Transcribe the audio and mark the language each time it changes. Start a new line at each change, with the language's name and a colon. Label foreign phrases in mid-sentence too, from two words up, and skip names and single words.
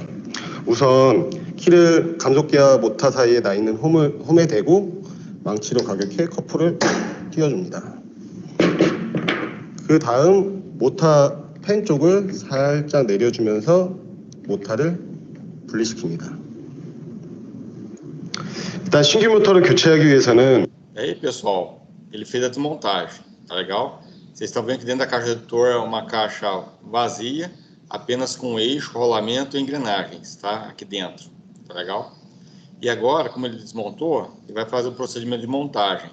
Korean: 우선 키를 감속기와 모타 사이에 나 있는 홈에 대고 망치로 가격해 커플을 끼워줍니다. 그 다음 모타 팬 쪽을 살짝 내려주면서 모타를 분리시킵니다. 일단 신규 모터를 교체하기 위해서는
Portuguese: aí, pessoal, ele fez a desmontagem, tá legal? Vocês estão vendo que dentro da caixa redutor é uma caixa vazia, apenas com eixo, rolamento e engrenagens, tá? Aqui dentro, tá legal? E agora, como ele desmontou, ele vai fazer o procedimento de montagem.